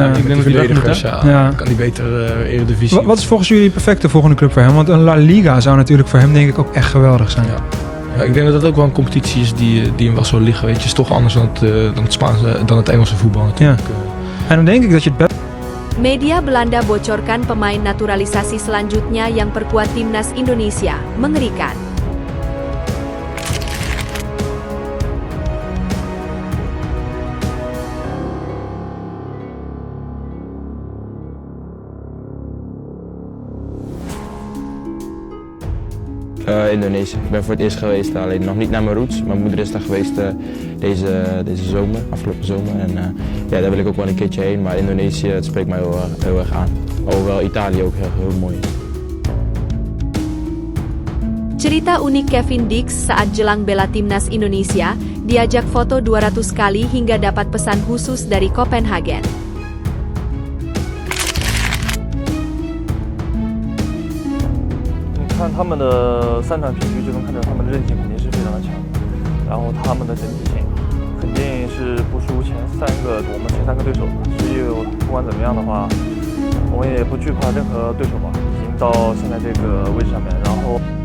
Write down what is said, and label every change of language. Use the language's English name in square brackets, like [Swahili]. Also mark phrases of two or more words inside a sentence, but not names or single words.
[Dutch] Ik denk dat hij weg moet. Ja. Kan hij beter Eredivisie. Wat is volgens jullie de perfecte volgende club voor hem? Want een La Liga zou natuurlijk voor hem denk ik ook echt geweldig zijn. Ja, ik denk dat dat ook wel een competitie is die hem wel zo liggen. Weet je, is toch anders dan het Spaanse, dan het Engelse voetbal natuurlijk. Ja. En dan denk ik dat je het best... [Indonesian] Media Belanda bocorkan pemain naturalisasi selanjutnya yang perkuat timnas Indonesia. Mengerikan. [Dutch] Indonesië. Ik ben voor het eerst geweest, alleen nog niet naar mijn roots. Mijn moeder is daar geweest deze zomer, afgelopen zomer. En daar wil ik ook wel een keertje heen, maar Indonesië, het spreekt mij heel erg aan. Hoewel Italië ook heel mooi is. [Indonesian] Cerita unik Kevin Dix saat jelang bela timnas Indonesia, diajak foto 200 kali hingga dapat pesan khusus dari Copenhagen. [Chinese] 看他们的3场平局就能看出他们的韧性肯定是非常的强的，然后他们的整体性肯定是不输我们前三个对手的，所以不管怎么样的话，我们也不惧怕任何对手吧，已经到现在这个位置上面，然后。